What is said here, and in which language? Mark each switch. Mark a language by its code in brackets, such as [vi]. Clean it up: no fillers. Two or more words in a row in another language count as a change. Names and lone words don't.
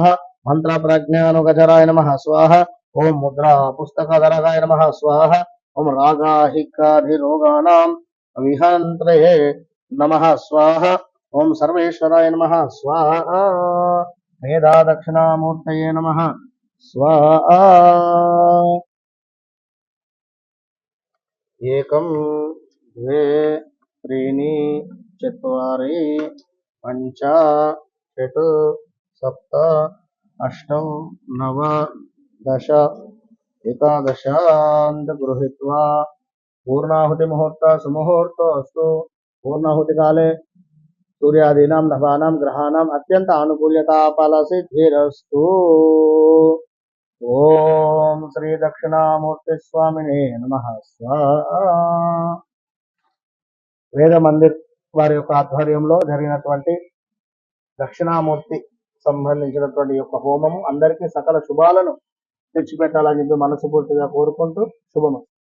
[sa] మంత్ర ప్రజ్ఞానుగజరాయ నమః స్వాహ. ఓం ముద్రా పుస్తకధరగాయ నమః స్వాహ. ఓం రాగాహికాధిరోగాణాం విహంత్రయే నమః స్వాహ. ఓం సర్వేశ్వరాయ నమః స్వాహ. మేధా దక్షిణామూర్తయే నమః స్వాహ. ఏకం द्वे त्रीणि चत्वारि पञ्च षट् सप्त अष्ट नव दश एकादशान्त गृहीत्वा पूर्णाहुतिमुहूर्त सुमुहूर्त अस्तु. पूर्णाहुतिकाले सूर्यादीनां नभानां ग्रहाणाम् अत्यन्त आनुकूल्यता फलसिद्धिरस्तु. ఓం శ్రీ దక్షిణామూర్తి స్వామినే నమః స్వాహా. [te] వేద మందిర్ వారి యొక్క ఆధ్వర్యంలో జరిగినటువంటి దక్షిణామూర్తి సంబంధించినటువంటి యొక్క హోమము అందరికీ సకల శుభాలను తెచ్చిపెట్టాలని చెప్పి మనస్ఫూర్తిగా కోరుకుంటూ శుభము.